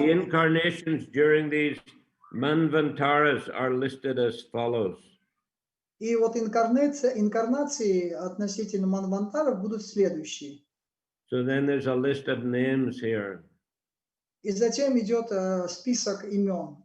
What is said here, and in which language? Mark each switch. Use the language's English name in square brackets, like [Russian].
[English] incarnations during these Manvantaras are listed as follows. [Russian] И вот инкарнации относительно манвантаров будут следующие. [English] So then there's a list of names here. [Russian] И затем идет список имен.